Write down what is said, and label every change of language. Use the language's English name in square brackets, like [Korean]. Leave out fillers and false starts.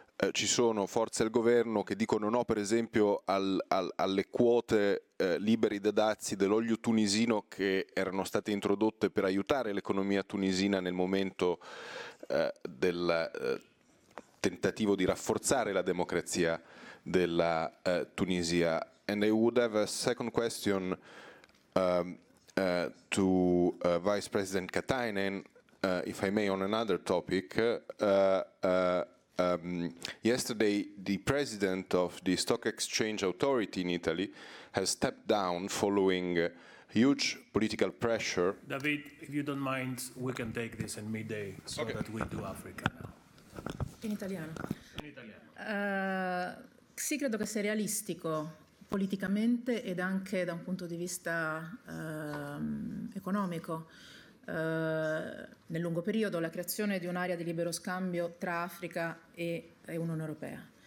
[Italian] ci sono forze al governo che dicono no, per esempio, alle quote liberi da dazi dell'olio tunisino che erano state introdotte per aiutare l'economia tunisina nel momento del tentativo di rafforzare la democrazia della Tunisia. [English] And I would have a second question to Vice President Katainen, if I may, on another topic. Yesterday, the president of the Stock Exchange Authority in Italy has stepped down following huge political pressure. David, if you don't mind, we can take this in midday so that we do Africa now. [Italian] In italiano. In italiano. Sì, credo che sia realistico politicamente ed anche da un punto di vista economico. Nel lungo periodo la creazione di un'area di libero scambio tra Africa e Unione Europea.